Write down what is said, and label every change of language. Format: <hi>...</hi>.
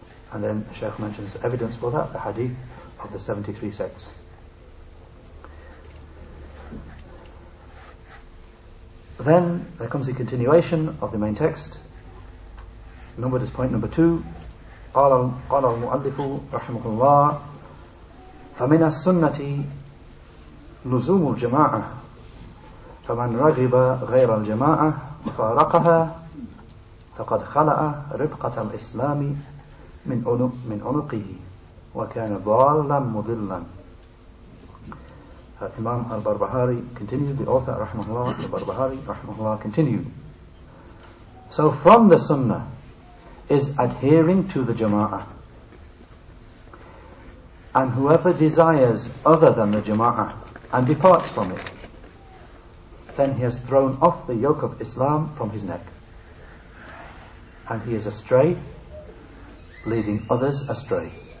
<en>And then the Shaykh mentions evidence for that, the hadith of the 73 sects. Then there comes the continuation of the main text, numbered as point number 2.</en> <ar>قال المؤلف رحمه الله فمن السنة لزوم الجماعة فمن رغب غير الجماعة وفارقها فقد خلأ رفقة الإسلام من عنقه وكان ضالا مضلا.</ar> <en>Imam al-Barbahaaree continued, the author rahimahullah, al-Barbahaaree rahimahullah continued, so from the Sunnah is adhering to the Jama'ah, and whoever desires other than the Jama'ah and departs from it, then he has thrown off the yoke of Islam from his neck, and he is astray, leading others astray.</en>